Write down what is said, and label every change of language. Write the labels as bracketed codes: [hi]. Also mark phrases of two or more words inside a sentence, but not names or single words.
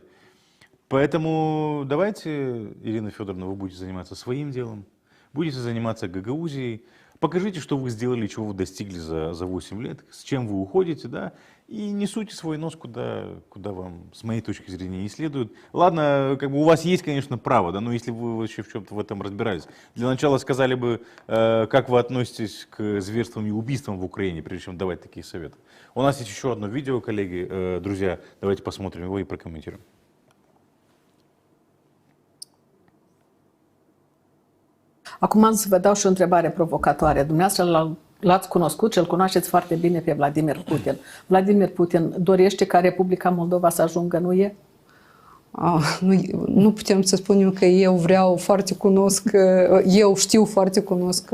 [ru] Поэтому давайте, Ирина Федоровна, вы будете заниматься своим делом, будете заниматься гагаузией, покажите, что вы сделали, чего вы достигли за 8 лет, с чем вы уходите, да, и не суйте свой нос куда вам, с моей точки зрения, не следует. Ладно, как бы у вас есть, конечно, право, да, но если вы вообще в чем-то в этом разбирались. Для начала сказали бы, как вы относитесь к зверствам и убийствам в Украине, прежде чем давать такие советы. У нас есть еще одно видео, коллеги, друзья, давайте посмотрим его и прокомментируем. [ro] Acum să vă dau și o întrebare provocatoare. Dumneavoastră l-ați cunoscut și îl cunoașteți foarte bine pe Vladimir Putin. Vladimir Putin dorește ca Republica Moldova să ajungă în UE? Nu putem să spunem că eu vreau foarte cunosc, eu știu foarte cunosc.